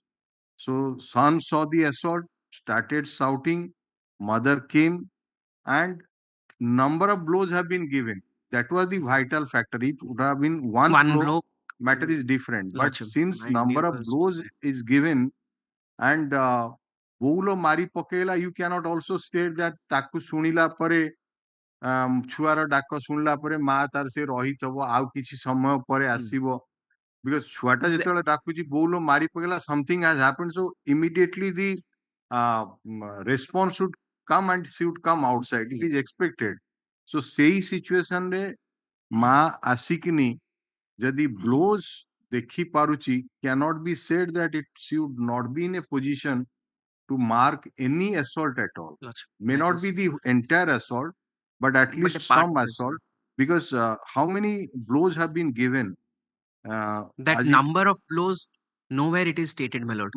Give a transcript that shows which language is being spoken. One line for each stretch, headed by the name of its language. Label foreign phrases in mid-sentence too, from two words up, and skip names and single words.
English: So son saw the assault, started shouting, mother came, and number of blows have been given. That was the vital factor. It would have been one blow, matter is different. But Lordship, since my number dear of blows is given, and
Odia: ବୋଉଲୋ ମାରି ପକେଇଲା,
English: you cannot also state that
Odia: ତାକୁ ଶୁଣିଲା ପରେ, ଛୁଆର ଡାକ ଶୁଣିଲା ପରେ ମା ତାର ସେ ରହିଥିବ ଆଉ କିଛି ସମୟ ପରେ ଆସିବ, because ଛୁଆଟା ଯେତେବେଳେ ଡାକୁଛି ବୋଉଲୋ ମାରି ପକେଇଲା,
English: something has happened, so immediately the response should come and she would come outside. It is expected.
Odia: So ସେଇ situation ରେ ମା ଆସିକିନି ଯଦି blows ଦେଖି ପାରୁଛି,
English: cannot be said that she would not be in a position to mark any assault at all. May not be the entire assault, but at least some assault, because how many blows have been given? That number of blows, nowhere it is stated, my lord.